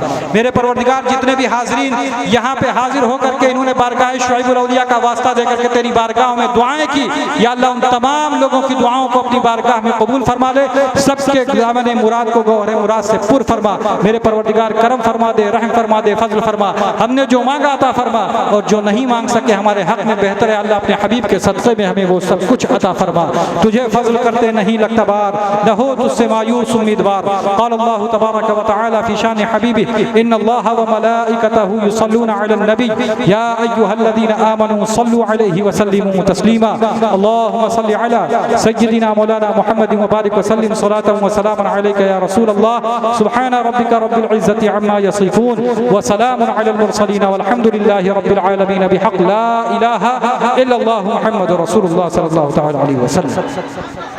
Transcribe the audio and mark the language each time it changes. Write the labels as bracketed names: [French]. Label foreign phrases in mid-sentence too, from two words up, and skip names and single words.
[Urdu] میرے پروردگار جتنے بھی حاضرین یہاں پہ حاضر ہو کر کے انہوں نے بارگاہ شعیب الاولیاء کا واسطہ دے کر کے تیری بارگاہ میں دعائیں کیں، یا اللہ ان تمام لوگوں کی دعاؤں کو اپنی بارگاہ میں قبول فرما لے، سب کے دامن مراد کو گوہر مراد سے پر فرما. میرے پروردگار کرم فرما دے، رحم فرما دے، فضل فرما. ہم نے جو مانگا عطا فرما اور جو نہیں مانگ سکے ہمارے حق میں بہتر ہے اللہ اپنے حبیب کے صدقے میں ہمیں وہ سب کچھ عطا فرما. تجھے فضل کرتے نہیں لگتا بار، نہ ہو تجھ سے مایوس امیدوار. [Arabic] قال الله تبارك وتعالى في شأن حبيبه إن الله وملائكته يصلون على النبي يا أيها الذين آمنوا صلوا عليه وسلموا تسليما. اللهم صل على سيدنا مولانا محمد وبارك وسلم صلاة وسلاما عليك يا رسول الله. سبحان ربك رب العزة عما يصفون وسلام على المرسلين والحمد لله رب العالمين بحق لا إله إلا الله محمد رسول الله صلى الله تعالى عليه وسلم.